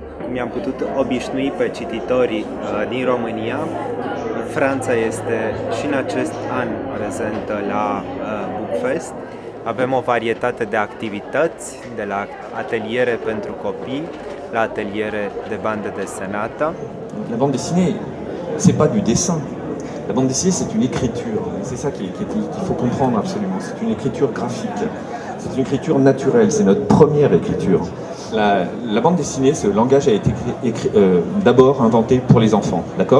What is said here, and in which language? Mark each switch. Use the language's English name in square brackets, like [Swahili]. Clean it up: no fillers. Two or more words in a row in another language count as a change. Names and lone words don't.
[Romanian] mi-am putut obișnui pe cititorii din România. Franța este și în acest an prezentă la Bookfest. Avem o varietate de activități, de la ateliere pentru copii, la ateliere de bandă desenată. [French] La bande dessinée, c'est pas du dessin. La bande dessinée, c'est une écriture. C'est ça qu'il faut comprendre absolument. C'est une écriture graphique. C'est une écriture naturelle. C'est notre première écriture. La bande dessinée, ce langage a été d'abord inventé pour les enfants, d'accord?